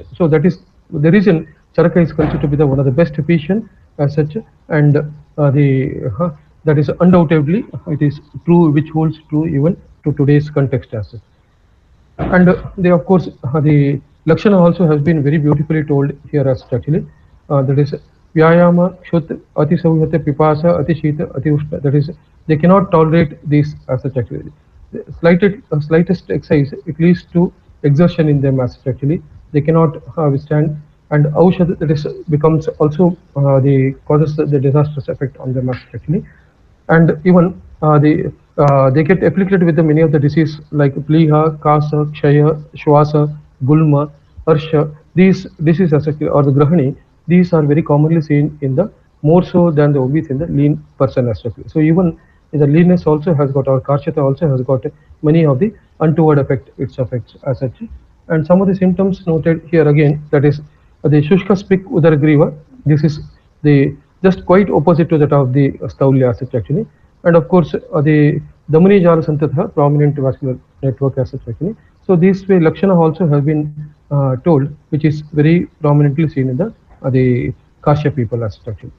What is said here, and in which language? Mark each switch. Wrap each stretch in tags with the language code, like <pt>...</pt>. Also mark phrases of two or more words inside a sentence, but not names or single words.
<en>So that is the reason Charaka is considered to be one of the best physician as such, and that is undoubtedly it is true, which holds true even to today's context as such. And of course the lakshana also has been very beautifully told here as such actually. That is</en> <sa>व्यायाम, क्षुत्, अति सौहित्य, पिपासा, अति शीत, अति उष्ण.</sa> <en>That is they cannot tolerate these as such actually. The slightest exercise, it leads to exertion in them as such actually. They cannot withstand. And aushad, that is becomes also the causes the disastrous effect on them as such actually. And even they get afflicted with many of the disease like</en> <sa>प्लीहा, कास, क्षय, श्वास, गुल्म, हर्ष.</sa> <en>These diseases or the grahani, these are very commonly seen in the more so than the obese in the lean person as such. So even the leanness also has got, or karshata also has got many of the untoward its effects as such. And some of the symptoms noted here again, that is the</en> <sa>शुष्क स्फिक् उदरग्रीवा.</sa> <en>This is the just quite opposite to that of the staulya as such actually. And of course the</en> <sa>धमनी जाल संतत,</sa> <en>prominent vascular network as such actually. So this way lakshana also have been told, which is very prominently seen in the Kashya people as such actually.</en>